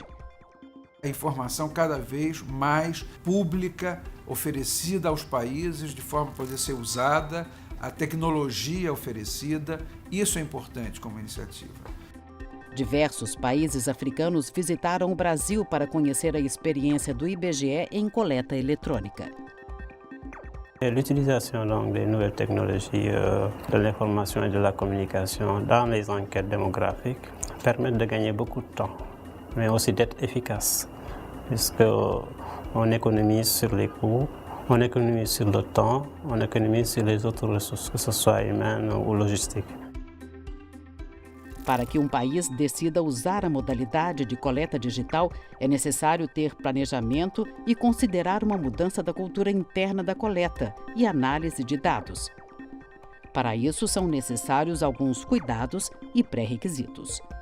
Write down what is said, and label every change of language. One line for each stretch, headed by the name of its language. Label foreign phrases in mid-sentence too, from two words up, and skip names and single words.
Portuguese: A informação cada vez mais pública, oferecida aos países de forma a poder ser usada, a tecnologia oferecida, isso é importante como iniciativa. Diversos países africanos visitaram o Brasil para conhecer a expérience do IBGE em coleta eletrônica.
French: L'utilisation donc des nouvelles technologies de l'information et de la communication dans les enquêtes démographiques permettent de gagner beaucoup de temps, mais aussi d'être efficace, puisqu'on économise sur les coûts, on économise sur le temps, on économise sur les autres ressources, que ce soit humaines ou logistiques.
Portuguese: Para que um país decida usar a modalidade de coleta digital, é necessário ter planejamento e considerar uma mudança da cultura interna da coleta e análise de dados. Para isso, são necessários alguns cuidados e pré-requisitos.